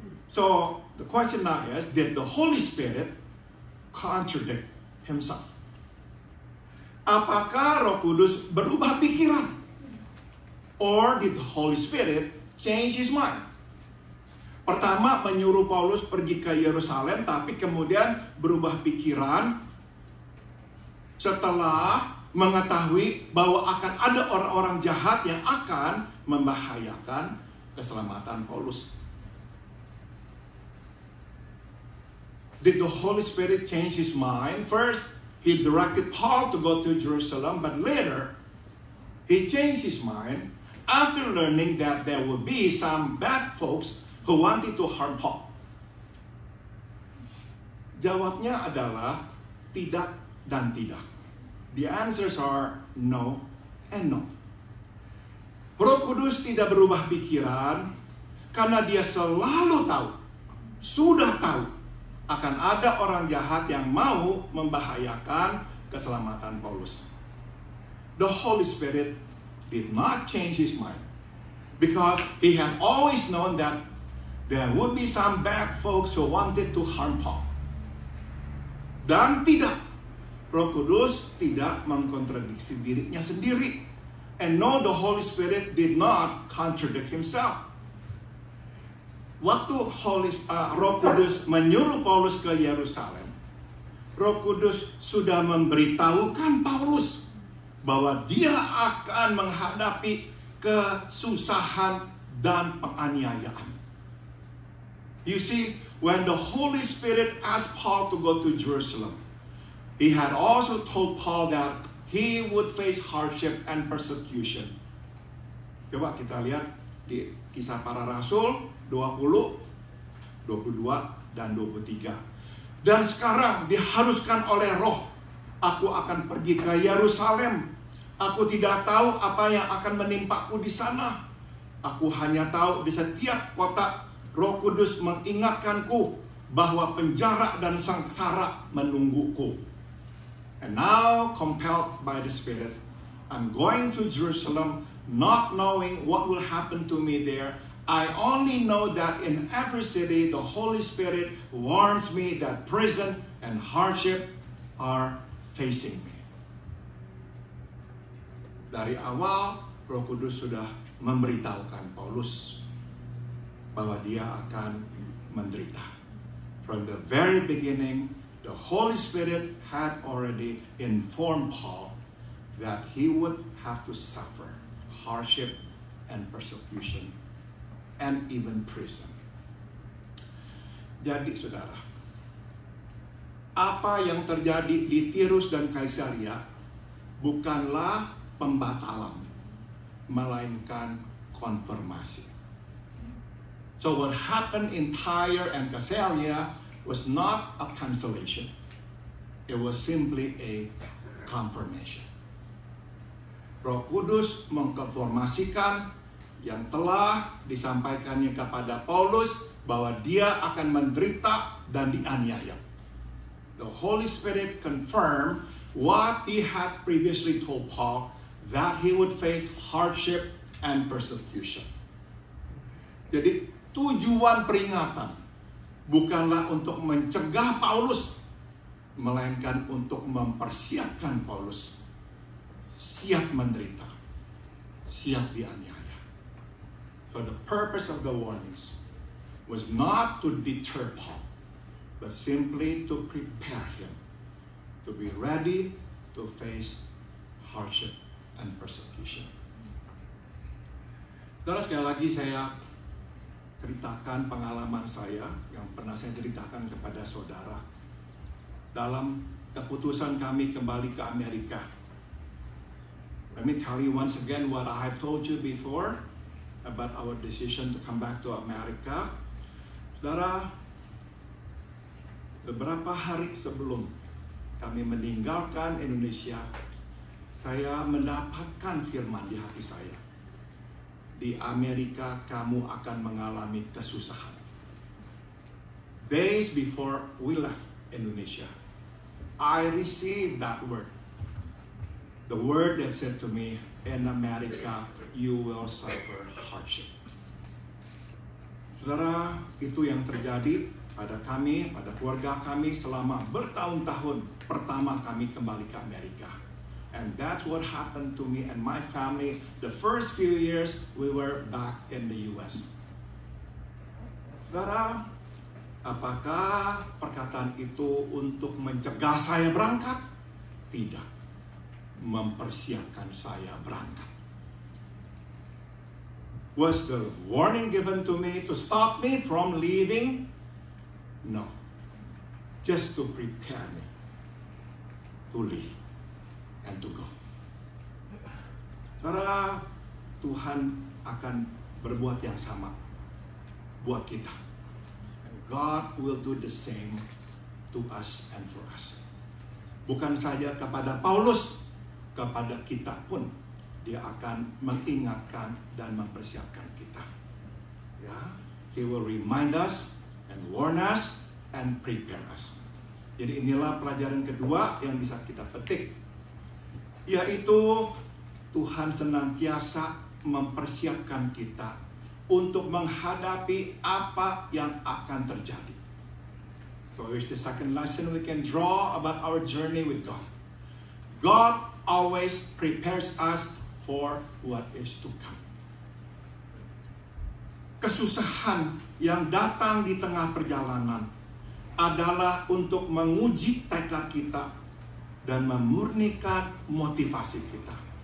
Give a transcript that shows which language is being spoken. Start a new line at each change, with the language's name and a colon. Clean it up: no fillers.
English: So, the question now is, did the Holy Spirit contradict himself?
Indonesian: Apakah Roh Kudus berubah pikiran?
English: Or did the Holy Spirit change his mind?
Indonesian: Pertama, menyuruh Paulus pergi ke Yerusalem, tapi kemudian berubah pikiran setelah mengetahui bahwa akan ada orang-orang jahat yang akan membahayakan keselamatan Paulus.
English: Did the Holy Spirit change his mind? First, he directed Paul to go to Jerusalem, but later he changed his mind after learning that there would be some bad folks who wanted to harm Paul.
Indonesian: Jawabnya adalah tidak dan tidak.
English: The answers are no and no.
Indonesian: Roh Kudus tidak berubah pikiran karena dia selalu tahu, sudah tahu akan ada orang jahat yang mau membahayakan keselamatan Paulus.
English: The Holy Spirit did not change his mind because he had always known that there would be some bad folks who wanted to harm Paul.
Indonesian: Dan tidak, Roh Kudus tidak mengkontradiksi dirinya sendiri.
English: And no, the Holy Spirit did not contradict himself.
Indonesian: Waktu Roh Kudus menyuruh Paulus ke Yerusalem, Roh Kudus sudah memberitahukan Paulus bahwa dia akan menghadapi kesusahan dan penganiayaan.
English: You see, when the Holy Spirit asked Paul to go to Jerusalem, he had also told Paul that he would face hardship and persecution.
Indonesian: Coba kita lihat di Kisah Para Rasul 20, 22, dan 23. Dan sekarang diharuskan oleh Roh, aku akan pergi ke Yerusalem. Aku tidak tahu apa yang akan menimpaku di sana. Aku hanya tahu di setiap kota Roh Kudus mengingatkanku bahwa penjara dan sengsara menungguku.
English: And now, compelled by the Spirit, I'm going to Jerusalem, not knowing what will happen to me there. I only know that in every city, the Holy Spirit warns me that prison and hardship are facing me.
Indonesian: Dari awal, Roh Kudus sudah memberitahukan Paulus bahwa dia akan menderita.
English: From the very beginning, the Holy Spirit had already informed Paul that he would have to suffer hardship and persecution and even prison.
Indonesian: Jadi saudara, apa yang terjadi di Tirus dan Kaisaria bukanlah pembatalan, melainkan konfirmasi.
English: So what happened in Tyre and Caesarea was not a cancellation. It was simply a confirmation.
Indonesian: Roh Kudus mengkonfirmasikan yang telah disampaikannya kepada Paulus bahwa dia akan menderita dan dianiaya.
English: The Holy Spirit confirmed what he had previously told Paul, that he would face hardship and persecution.
Indonesian: Jadi tujuan peringatan bukanlah untuk mencegah Paulus, melainkan untuk mempersiapkan Paulus siap menderita, siap dianiaya.
English: So the purpose of the warnings was not to deter Paul, but simply to prepare him to be ready to face hardship and persecution.
Indonesian: Terus sekali lagi saya ceritakan pengalaman saya yang pernah saya ceritakan kepada saudara dalam keputusan kami kembali ke Amerika.
English: Let me tell you once again what I have told you before about our decision to come back to America.
Indonesian: Saudara, beberapa hari sebelum kami meninggalkan Indonesia, saya mendapatkan firman di hati saya. Di Amerika kamu akan mengalami kesusahan.
English: Days before we left Indonesia, I received that word. The word that said to me, in America you will suffer hardship.
Indonesian: Saudara, itu yang terjadi pada kami, pada keluarga kami selama bertahun-tahun pertama kami kembali ke Amerika.
English: And that's what happened to me and my family. The first few years we were back in the US.
Indonesian: Saudara, apakah perkataan itu untuk mencegah saya berangkat? Tidak. Mempersiapkan saya berangkat.
English: Was the warning given to me to stop me from leaving? No. Just to prepare me to live and to go.
Indonesian: Karena Tuhan akan berbuat yang sama buat kita.
English: God will do the same to us and for us.
Indonesian: Bukan saja kepada Paulus, kepada kita pun dia akan mengingatkan dan mempersiapkan kita.
English: Ya, He will remind us and warn us and prepare us.
Indonesian: Jadi inilah pelajaran kedua yang bisa kita petik, yaitu Tuhan senantiasa mempersiapkan kita untuk menghadapi apa yang akan terjadi.
English: So here's the second lesson we can draw about our journey with God. God always prepares us for what is to come.
Indonesian: Kesusahan yang datang di tengah perjalanan adalah untuk menguji tekad kita dan memurnikan motivasi kita.